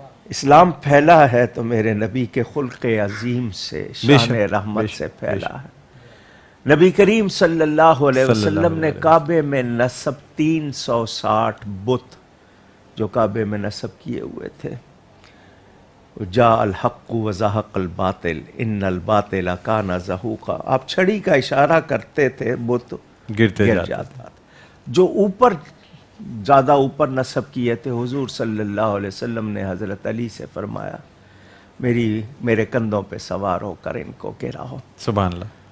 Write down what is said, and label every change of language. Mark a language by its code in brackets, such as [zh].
[ur] اسلام پھیلا ہے تو میرے نبی کے خلق عظیم سے، شان رحمت سے پھیلا ہے. نبی کریم صلی اللہ علیہ وسلم نے کعبے میں نصب 360 بت جو کعبے میں نصب کیے ہوئے تھے. [ar] جاء الحق وزهق الباطل ان الباطل کان زہوقا. [ur] آپ چھڑی کا اشارہ کرتے تھے بت گرتے گر جاتے. جاتا تھا. جو اوپر زیادہ اوپر نصب کیے تھے حضور صلی اللہ علیہ وسلم نے حضرت علی سے فرمایا میرے کندھوں پہ سوار ہو کر ان کو گراؤ. سبحان اللہ.